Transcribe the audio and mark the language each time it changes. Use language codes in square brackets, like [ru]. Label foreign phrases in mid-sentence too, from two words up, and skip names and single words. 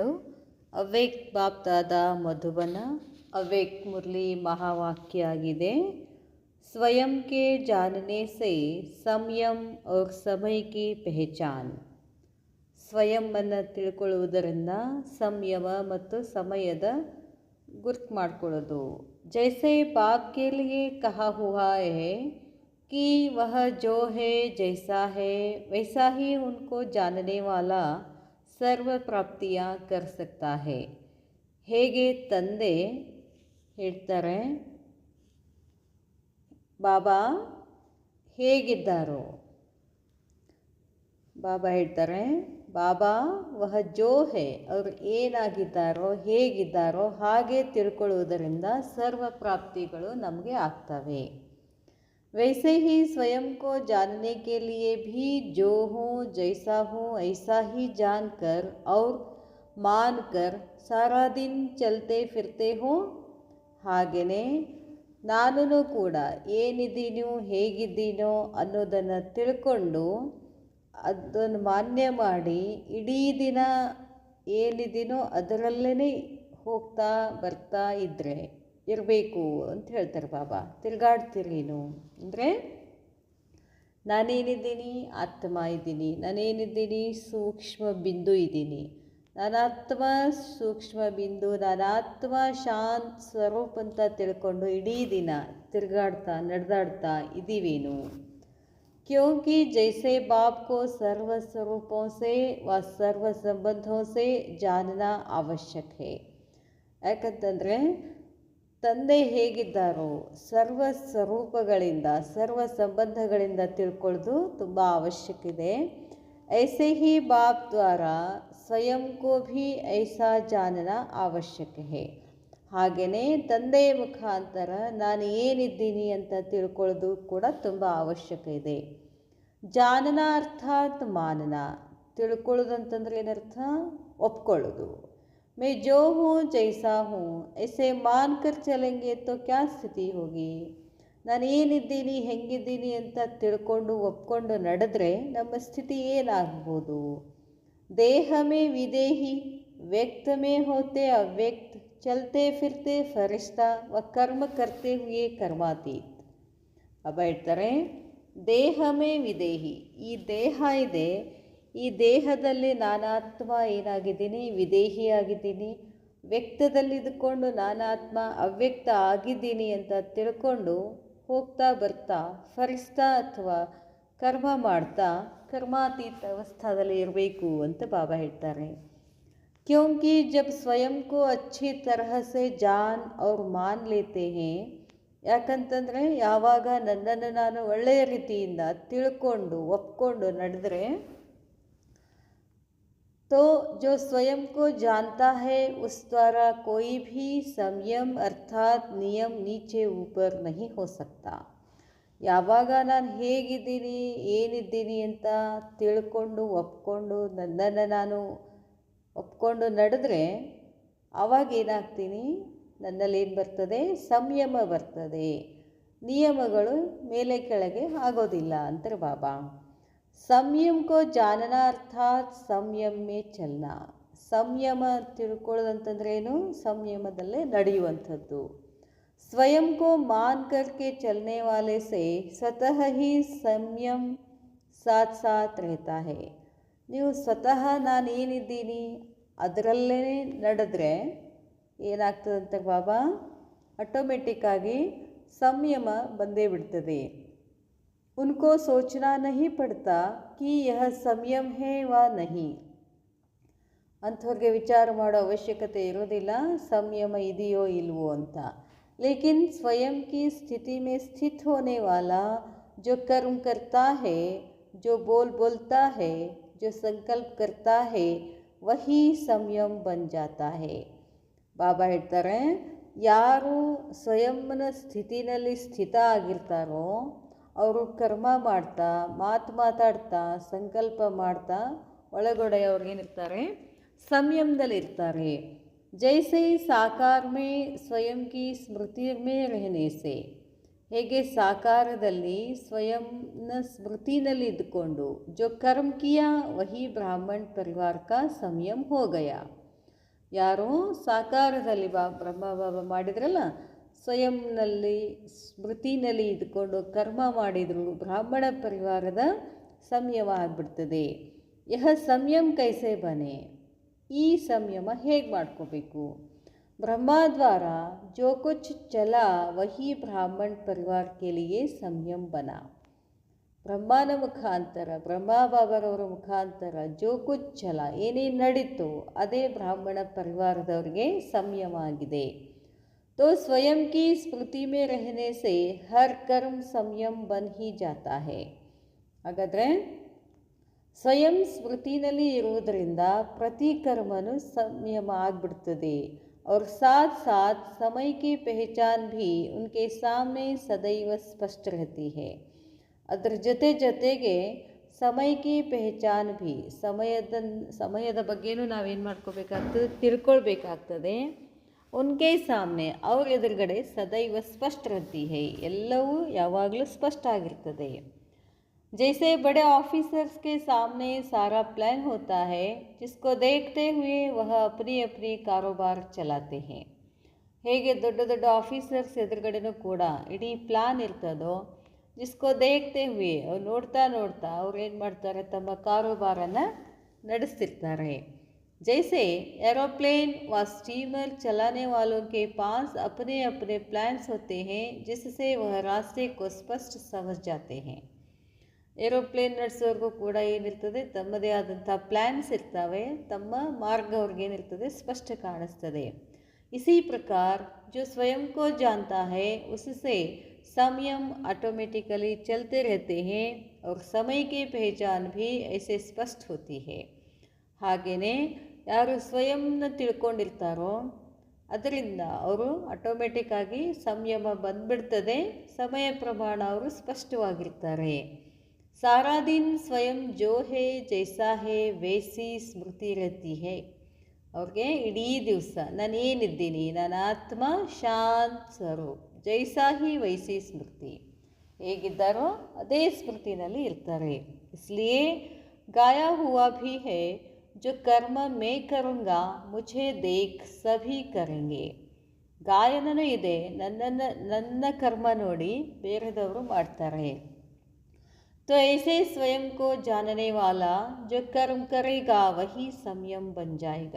[kn] ಅವ್ಯಕ್ತ ಬಾಪ್ದಾದ ಮಧುಬನ. ಅವ್ಯಕ್ತ ಮುರಳಿ ಮಹಾವಾಕ್ಯ ಆಗಿದೆ. [hi] स्वयं के जानने से संयम और समय की पहचान. [kn] ಸ್ವಯಂವನ್ನು ತಿಳ್ಕೊಳ್ಳುವುದರಿಂದ ಸಂಯಮ ಮತ್ತು ಸಮಯದ ಗುರ್ತು ಮಾಡಿಕೊಳ್ಳೋದು. [hi] जैसे बाप के लिए कहा हुआ है कि वह जो है जैसा है वैसा ही उनको जानने वाला सर्व प्राप्तियाँ कर सकता है. [kn] ಹೇಗೆ ತಂದೆ ಹೇಳ್ತಾರೆ, ಬಾಬಾ ಹೇಗಿದ್ದಾರೋ, ಬಾಬಾ ಹೇಳ್ತಾರೆ, ಬಾಬಾ [hi] वह जो है, [kn] ಅವರು ಏನಾಗಿದ್ದಾರೋ ಹೇಗಿದ್ದಾರೋ ಹಾಗೆ ತಿಳ್ಕೊಳ್ಳುವುದರಿಂದ ಸರ್ವ ಪ್ರಾಪ್ತಿಗಳು ನಮಗೆ ಆಗ್ತವೆ. [hi] वैसे ही स्वयं को जानने के लिए भी जो हूँ जैसा हूँ ऐसा ही जानकर और मानकर सारा दिन चलते फिरते हो. [kn] ಹಾಗೆಯೇ ನಾನು ಕೂಡ ಏನಿದ್ದೀನೋ ಹೇಗಿದ್ದೀನೋ ಅನ್ನೋದನ್ನು ತಿಳ್ಕೊಂಡು ಅದನ್ನು ಮಾನ್ಯ ಮಾಡಿ ಇಡೀ ದಿನ ಏನಿದ್ದೀನೋ ಅದರಲ್ಲೇ ಹೋಗ್ತಾ ಬರ್ತಾ ಇರಬೇಕು ಅಂತ ಹೇಳ್ತಾರೆ ಬಾಬಾ. ತಿರುಗಾಡ್ತಿರೀನು ಅಂದರೆ ನಾನೇನಿದ್ದೀನಿ, ಆತ್ಮ ಇದ್ದೀನಿ, ನಾನೇನಿದ್ದೀನಿ, ಸೂಕ್ಷ್ಮ ಬಿಂದು ಇದ್ದೀನಿ, ನಾನಾತ್ಮ ಸೂಕ್ಷ್ಮ ಬಿಂದು, ನಾನಾತ್ಮ ಶಾಂತ ಸ್ವರೂಪ ಅಂತ ತಿಳ್ಕೊಂಡು ಇಡೀ ದಿನ ತಿರುಗಾಡ್ತಾ ನಡೆದಾಡ್ತಾ ಇದ್ದೀವೇನು. [hi] क्योंकि जैसे बाप को सर्व स्वरूपों से व सर्व संबंधों से जानना आवश्यक है. [kn] ಯಾಕಂತಂದರೆ ತಂದೆ ಹೇಗಿದ್ದಾರೋ ಸರ್ವ ಸ್ವರೂಪಗಳಿಂದ ಸರ್ವ ಸಂಬಂಧಗಳಿಂದ ತಿಳ್ಕೊಳ್ಳೋದು ತುಂಬ ಅವಶ್ಯಕ ಇದೆ. [hi] ऐसे ही बाप द्वारा स्वयं को भी ऐसा जानना आवश्यक है. [kn] ಹಾಗೆಯೇ ತಂದೆಯ ಮುಖಾಂತರ ನಾನು ಏನಿದ್ದೀನಿ ಅಂತ ತಿಳ್ಕೊಳ್ಳೋದು ಕೂಡ ತುಂಬ ಅವಶ್ಯಕ ಇದೆ. [hi] जानना अर्थात मानना. [kn] ತಿಳ್ಕೊಳ್ಳೋದು ಅಂತಂದರೆ ಏನರ್ಥ? ಒಪ್ಕೊಳ್ಳೋದು. [hi] मैं जो हूँ जैसा हूँ ऐसे मान कर चलेंगे तो क्या स्थिति होगी. [kn] ನಾನು ಏನಿದ್ದೀನಿ ಹೆಂಗಿದ್ದೀನಿ ಅಂತ ತಿಳ್ಕೊಂಡು ಒಪ್ಕೊಂಡು ನಡೆದ್ರೆ ನಮ್ಮ ಸ್ಥಿತಿ ಏನಾಗ್ಬೋದು. [hi] देह में विदेही व्यक्त में होते अव्यक्त चलते फिरते फ़रिश्ता व कर्म करते हुए कर्मातीत. [kn] ಅಬ್ಬ ಹೇಳ್ತಾರೆ, [hi] देह में विदेही, [kn] ಈ ದೇಹ ಇದೆ, ಈ ದೇಹದಲ್ಲಿ ನಾನಾತ್ಮ ಏನಾಗಿದ್ದೀನಿ, ವಿದೇಹಿಯಾಗಿದ್ದೀನಿ. ವ್ಯಕ್ತದಲ್ಲಿದ್ದುಕೊಂಡು ನಾನಾತ್ಮ ಅವ್ಯಕ್ತ ಆಗಿದ್ದೀನಿ ಅಂತ ತಿಳ್ಕೊಂಡು ಹೋಗ್ತಾ ಬರ್ತಾ ಫರಿಸ್ತಾ ಅಥವಾ ಕರ್ಮ ಮಾಡ್ತಾ ಕರ್ಮಾತೀತ ಅವಸ್ಥಾದಲ್ಲಿ ಇರಬೇಕು ಅಂತ ಬಾಬಾ ಹೇಳ್ತಾರೆ. [hi] क्योंकि जब स्वयं को अच्छी तरह से जान और मान लेते हैं. [kn] ಯಾಕಂತಂದರೆ ಯಾವಾಗ ನನ್ನನ್ನು ನಾನು ಒಳ್ಳೆಯ ರೀತಿಯಿಂದ ತಿಳ್ಕೊಂಡು ಒಪ್ಕೊಂಡು ನಡೆದರೆ, [hi] तो जो स्वयं को जानता है उस द्वारा कोई भी संयम अर्थात नियम नीचे ऊपर नहीं हो सकता. [kn] ಯಾವಾಗ ನಾನು ಹೇಗಿದ್ದೀನಿ ಏನಿದ್ದೀನಿ ಅಂತ ತಿಳ್ಕೊಂಡು ಒಪ್ಕೊಂಡು ನನ್ನನ್ನು ನಾನು ಒಪ್ಕೊಂಡು ನಡೆದ್ರೆ ಆವಾಗ ಏನಾಗ್ತೀನಿ, ನನ್ನಲ್ಲಿ ಏನು ಬರ್ತದೆ, ಸಂಯಮ ಬರ್ತದೆ. ನಿಯಮಗಳು ಮೇಲೆ ಕೆಳಗೆ ಆಗೋದಿಲ್ಲ ಅಂತಾರೆ ಬಾಬಾ. [hi] संयम को जानना अर्थात संयम में चलना. [kn] ಸಂಯಮ ತಿಳ್ಕೊಳ್ಳೋದಂತಂದ್ರೆ ಏನು? ಸಂಯಮದಲ್ಲೇ ನಡೆಯುವಂಥದ್ದು. [hi] स्वयं को मान करके चलने वाले से स्वतः ही संयम साथ साथ रहता है. [kn] ನೀವು ಸ್ವತಃ ನಾನು ಏನಿದ್ದೀನಿ ಅದರಲ್ಲೇ ನಡೆದ್ರೆ ಏನಾಗ್ತದಂತೆ ಬಾಬಾ, ಆಟೋಮೆಟಿಕ್ಕಾಗಿ ಸಂಯಮ ಬಂದೇ ಬಿಡ್ತದೆ. [hi] उनको सोचना नहीं पड़ता कि यह संयम है व नहीं. [kn] ಅಂಥವ್ರಿಗೆ ವಿಚಾರ ಮಾಡೋ ಅವಶ್ಯಕತೆ ಇರೋದಿಲ್ಲ ಸಂಯಮ ಇದೆಯೋ ಇಲ್ವೋ ಅಂತ. [hi] लेकिन स्वयं की स्थिति में स्थित होने वाला जो कर्म करता है, जो बोलता है, जो संकल्प करता है वही संयम बन जाता है. [kn] ಬಾಬಾ ಹೇಳ್ತಾರೆ, ಯಾರು ಸ್ವಯಂನ ಸ್ಥಿತಿನಲ್ಲಿ ಸ್ಥಿತ ಆಗಿರ್ತಾರೋ ಅವರು ಕರ್ಮ ಮಾಡ್ತಾ ಮಾತಾಡ್ತಾ ಸಂಕಲ್ಪ ಮಾಡ್ತಾ ಒಳಗಡೆ ಅವ್ರಿಗೇನಿರ್ತಾರೆ, ಸಂಯಮದಲ್ಲಿರ್ತಾರೆ. [hi] जैसे साकार में स्वयं की स्मृति में रहने से. [kn] ಹೇಗೆ ಸಾಕಾರದಲ್ಲಿ ಸ್ವಯಂನ ಸ್ಮೃತಿನಲ್ಲಿ ಇದ್ದುಕೊಂಡು [hi] जो कर्म किया वही ब्राह्मण परिवार का संयम हो गया. [kn] ಯಾರೋ ಸಾಕಾರದಲ್ಲಿ ಬ್ರಹ್ಮ ಬಾಬಾ ಮಾಡಿದ್ರಲ್ಲ, ಸ್ವಯಂನಲ್ಲಿ ಸ್ಮೃತಿನಲ್ಲಿ ಇದ್ಕೊಂಡು ಕರ್ಮ ಮಾಡಿದರು, ಬ್ರಾಹ್ಮಣ ಪರಿವಾರದ ಸಂಯಮ ಆಗಿಬಿಡ್ತದೆ. [hi] यह संयम कैसे बने, [kn] ಈ ಸಂಯಮ ಹೇಗೆ ಮಾಡ್ಕೋಬೇಕು? [hi] ब्रह्मा द्वारा जो कुछ चला वही ब्राह्मण परिवार के लिए संयम बना. [kn] ಬ್ರಹ್ಮನ ಮುಖಾಂತರ, ಬ್ರಹ್ಮ ಬಾಬರವರ ಮುಖಾಂತರ [hi] जो कुछ चला, [kn] ಏನೇನು ನಡೀತು ಅದೇ ಬ್ರಾಹ್ಮಣ ಪರಿವಾರದವ್ರಿಗೆ ಸಂಯಮ ಆಗಿದೆ. [hi] तो स्वयं की स्मृति में रहने से हर कर्म संयम बन ही जाता है. [kn] ಹಾಗಾದರೆ ಸ್ವಯಂ ಸ್ಮೃತಿನಲ್ಲಿ ಇರುವುದರಿಂದ ಪ್ರತಿ ಕರ್ಮನೂ ಸಂಯಮ ಆಗಿಬಿಡ್ತದೆ. [hi] और साथ साथ समय की पहचान भी उनके सामने सदैव स्पष्ट रहती है. [kn] ಅದರ ಜೊತೆಗೆ ಸಮಯಕ್ಕೆ [hi] पहचान भी, [kn] ಸಮಯದ ಬಗ್ಗೆನೂ ನಾವೇನು ಮಾಡ್ಕೋಬೇಕಾಗ್ತದೆ, ತಿಳ್ಕೊಳ್ಬೇಕಾಗ್ತದೆ. [hi] उनके सामने, [kn] ಅವ್ರ ಎದುರುಗಡೆ [hi] सदैव स्पष्ट रहती है, [kn] ಎಲ್ಲವೂ ಯಾವಾಗಲೂ ಸ್ಪಷ್ಟ ಆಗಿರ್ತದೆ. [hi] जैसे बड़े ऑफिसर्स के सामने सारा प्लान होता है, जिसको देखते हुए वह अपनी अपनी कारोबार चलाते हैं. [kn] ಹೇಗೆ ದೊಡ್ಡ ದೊಡ್ಡ ಆಫೀಸರ್ಸ್ ಎದುರುಗಡೆನೂ ಕೂಡ ಇಡೀ ಪ್ಲಾನ್ ಇರ್ತದೋ, [hi] जिसको देखते हुए, [kn] ಅವ್ರು ನೋಡ್ತಾ ನೋಡ್ತಾ ಅವ್ರು ಏನು ಮಾಡ್ತಾರೆ, ತಮ್ಮ ಕಾರೋಬಾರನ್ನು ನಡೆಸ್ತಿರ್ತಾರೆ. [hi] जैसे एरोप्लेन व स्टीमर चलाने वालों के पास अपने अपने प्लान्स होते हैं, जिससे वह रास्ते को स्पष्ट समझ जाते हैं. [kn] ಏರೋಪ್ಲೇನ್ ನಡೆಸೋರ್ಗೂ ಕೂಡ ಏನಿರ್ತದೆ, ತಮ್ಮದೇ ಆದಂಥ ಪ್ಲ್ಯಾನ್ಸ್ ಇರ್ತವೆ, ತಮ್ಮ ಮಾರ್ಗ ಅವ್ರಿಗೇನಿರ್ತದೆ ಸ್ಪಷ್ಟ ಕಾಣಿಸ್ತದೆ. [hi] इसी प्रकार जो स्वयं को जानता है उससे संयम ऑटोमेटिकली चलते रहते हैं और समय की पहचान भी ऐसे स्पष्ट होती है. [kn] ಹಾಗೆಯೇ ಯಾರು ಸ್ವಯಂನ ತಿಳ್ಕೊಂಡಿರ್ತಾರೋ ಅದರಿಂದ ಅವರು ಆಟೋಮೆಟಿಕ್ಕಾಗಿ ಸಂಯಮ ಬಂದ್ಬಿಡ್ತದೆ, ಸಮಯ ಪ್ರಮಾಣ ಅವರು ಸ್ಪಷ್ಟವಾಗಿರ್ತಾರೆ. [hi] सारा दिन स्वयं जो है जैसा है वैसी स्मृति रहती है. [kn] ಅವ್ರಿಗೆ ಇಡೀ ದಿವಸ ನಾನೇನಿದ್ದೀನಿ, ನನ್ನ ಆತ್ಮ ಶಾಂತ ಸ್ವರೂಪ್, [hi] जैसा ही वैसी स्मृति, [kn] ಹೇಗಿದ್ದಾರೋ ಅದೇ ಸ್ಮೃತಿನಲ್ಲಿ ಇರ್ತಾರೆ. [hi] इसलिए गाया हुआ भी है, जो कर्म मैं करूँगा मुझे देख सभी करेंगे. [kn] ಗಾಯನನೂ ಇದೆ, ನನ್ನ ಕರ್ಮ ನೋಡಿ ಬೇರೆದವರು ಮಾಡ್ತಾರೆ. [hi] तो ऐसे स्वयं को जानने वाला जो कर्म करेगा वही संयम बन जाएगा.